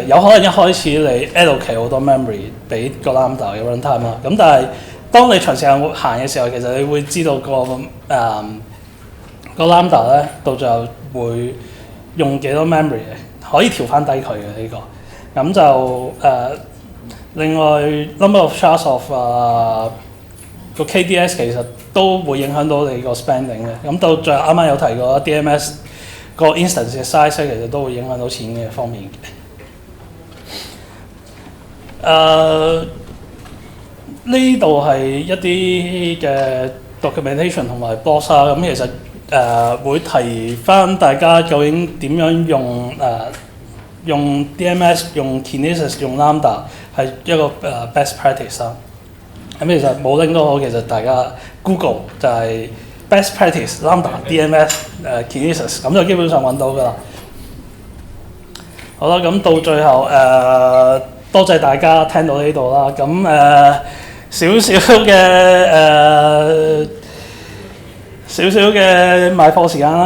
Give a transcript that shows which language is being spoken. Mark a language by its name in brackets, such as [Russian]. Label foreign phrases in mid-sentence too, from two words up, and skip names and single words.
[Cantonese] 有可能一開始你 allocate 好多 memory 俾個 Lambda 嘅 runtime 啦。咁但係當你長時間行嘅時候，其實你會知道個 Lambda 咧到最後會用幾多 memory 嘅，可以調翻低佢嘅呢個。咁就另外 [English] number of shards of [Cantonese] 個 KDS 其實都會影響到你個 spending 嘅。咁到最後啱啱有提過 DMS 個 instance 嘅 size 其實都會影響到錢嘅方面嘅。呢度係一啲嘅 documentation 同埋 blogs 啦。咁其實會提翻大家究竟點樣用 DMS、用 Kinesis、用 Lambda 係一個 [English] best practice [Cantonese] 啦。咁其實冇 link 都好，其實大家 Google 就係 [English] best practice [Cantonese] Lambda、DMS、Kinesis，咁就基本上揾到㗎啦。好啦，咁到最後多謝大家聽到呢度啦。咁少少嘅賣貨時間啦。